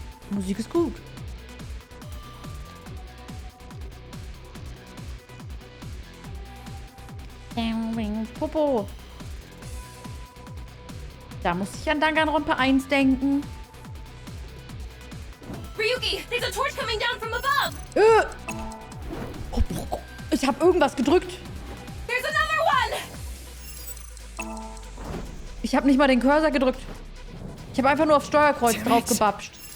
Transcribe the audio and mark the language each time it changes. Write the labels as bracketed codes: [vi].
[de] Musik ist gut. Popo. Da muss ich an Danganronpa 1 denken. [en] Ryuki, there's a torch coming down from above! [de] Ich habe irgendwas gedrückt. [en] There's another one! [de] Ich habe nicht mal den Cursor gedrückt. Ich habe einfach nur auf Steuerkreuz [en] Damn it. [de] drauf gebapscht.